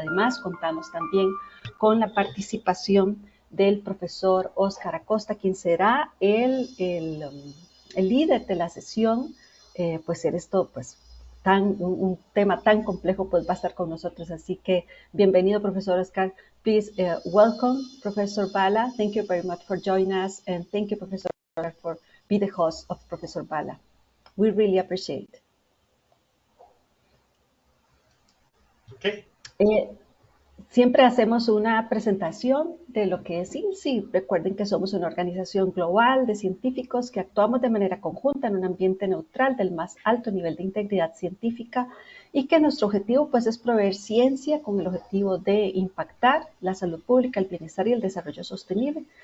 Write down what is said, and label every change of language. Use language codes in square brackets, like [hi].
[es] Además, contamos también con la participación del profesor Oscar Acosta, quien será el líder de la sesión, pues en esto, pues un tema tan complejo, pues va a estar con nosotros. Así que bienvenido, profesor Oscar. [en] Please welcome Professor Bala. Thank you very much for joining us, and thank you, Professor, for being the host of Professor Bala. We really appreciate it. Okay. [es] Siempre hacemos una presentación de lo que es ILSI. Recuerden que somos una organización global de científicos que actuamos de manera conjunta en un ambiente neutral del más alto nivel de integridad científica y que nuestro objetivo pues es proveer ciencia con el objetivo de impactar la salud pública, el bienestar y el desarrollo sostenible.